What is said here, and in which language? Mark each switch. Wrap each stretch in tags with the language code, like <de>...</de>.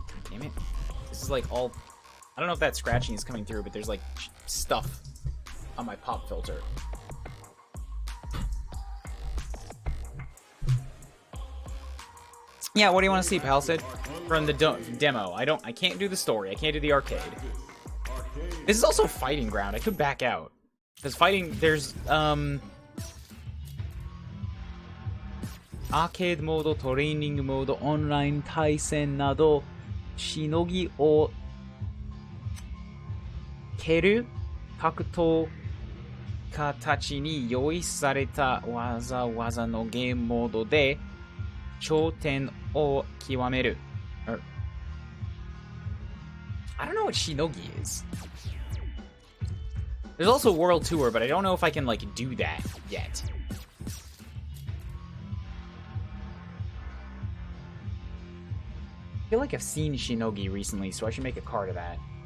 <en>Damn it. This is, like, all... I don't know if that scratching is coming through, but there's, like, stuff on my pop filter. Yeah, what do you want to see, Palsid? From the demo. I can't do the story. I can't do the arcade. This is also fighting ground. I could back out. Because fighting, there's, arcade mode, training mode, online</en> <ja>対戦など、しのぎを蹴る格闘家たちに用意されたわざわざのゲームモードで頂点を極める。</ja> <en>I don't know what Shinogi is. There's also World Tour, but I don't know if I can, like, do that yet. I feel like I've seen Shinogi recently, so I should make a card of that.</en>